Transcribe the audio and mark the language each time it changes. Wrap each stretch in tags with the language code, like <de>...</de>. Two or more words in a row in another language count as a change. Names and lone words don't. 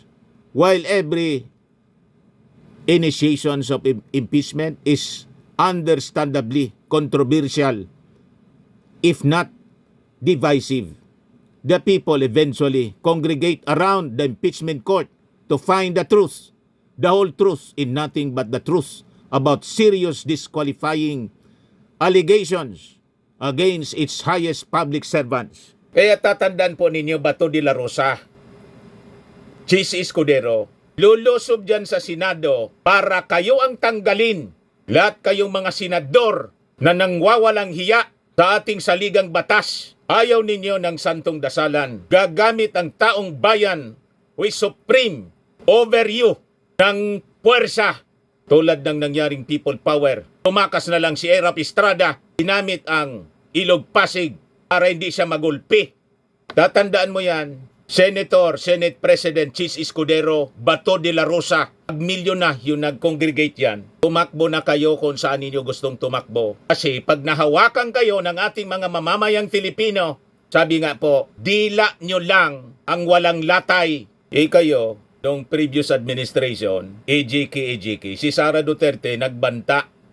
<en>While every initiations of impeachment is understandably controversial, if not divisive, the people eventually congregate around the impeachment court to find the truth, the whole truth in nothing but the truth about serious disqualifying allegations against its highest public servants.</en> <tl>Kaya tatandaan po ninyo, Bato de la Rosa, Chis Escudero, lulusob dyan sa Senado para kayo ang tanggalin. Lahat kayong mga senador na nangwawalang hiya sa ating saligang batas. Ayaw ninyo ng santong dasalan. Gagamit ang taong bayan</tl> <en>with supreme over you</en> <tl>ng puwersa tulad ng nangyaring</tl> <en>people power.</en> <tl>Tumakas na lang si Erap Estrada, ginamit ang Ilog Pasig para hindi siya magulpi. Tatandaan mo yan,</tl> <en>Senate President</en> <tl>Chis Escudero, Bato de la Rosa, milyon na yung nag-congregate yan. Tumakbo na kayo kung saan ninyo gustong tumakbo. Kasi pag nahawakan kayo ng ating mga mamamayang Filipino, sabi nga po, dila nyo lang ang walang latay. Kayo, nung</tl> <en>previous administration,</en> <tl>AJK, si Sara Duterte nagbanta.</tl>